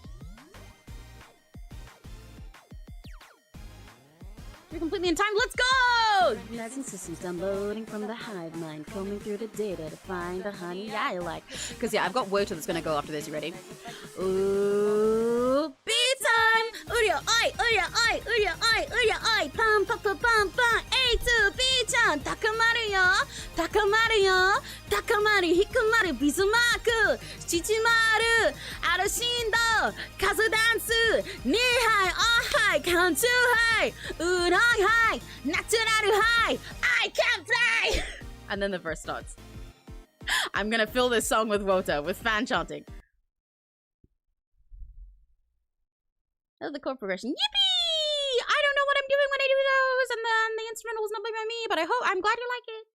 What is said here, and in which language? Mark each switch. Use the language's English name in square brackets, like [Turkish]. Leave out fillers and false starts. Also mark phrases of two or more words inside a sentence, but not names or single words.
[English] You're completely in time. Let's go! United systems downloading from the hive mind, combing through the data to find the honey I like. Because yeah, I've got wont that's gonna go after this. You ready? Ooh, beat time! Uria oi, uria oi, uria oi, uria oi, pam pam pam pam pam. A to B-chan, takamaru yo, takamaru yo, takamaru hikumaru Bismarck, chichimaru, arashindo, kazu dance, nihai, ahai, kanchu hai, urang hai, naturaru hai, I can fly! And then the verse starts. I'm gonna fill this song with wont, with fan chanting. That's the chord progression. Yippee! I don't know what I'm doing when I do those, and then the instrumental was not played by me, but I'm glad you like it.